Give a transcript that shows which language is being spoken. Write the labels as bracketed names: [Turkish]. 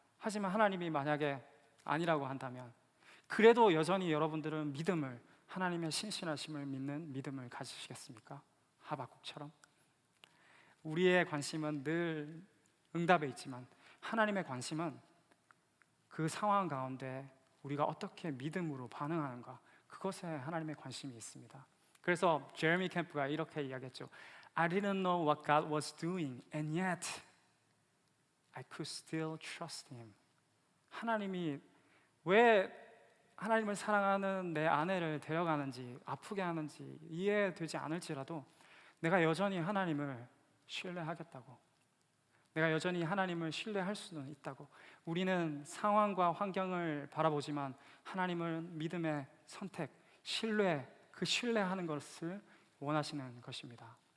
[Korean] 하지만 하나님이 만약에 아니라고 한다면 그래도 여전히 여러분들은 믿음을, 하나님의 신실하심을 믿는 믿음을 가지시겠습니까? 하박국처럼. 우리의 관심은 늘 응답에 있지만 하나님의 관심은 그 상황 가운데 우리가 어떻게 믿음으로 반응하는가, 그것에 하나님의 관심이 있습니다. 그래서 제레미 캠프가 이렇게 이야기했죠. [English] I didn't know what God was doing and yet I could still trust Him. [Korean] 하나님이 왜 하나님을 사랑하는 내 아내를 데려가는지, 아프게 하는지 이해되지 않을지라도 내가 여전히 하나님을 신뢰하겠다고, 내가 여전히 하나님을 신뢰할 수는 있다고. 우리는 상황과 환경을 바라보지만 하나님을 믿음의 선택, 신뢰, 그 신뢰하는 것을 원하시는 것입니다.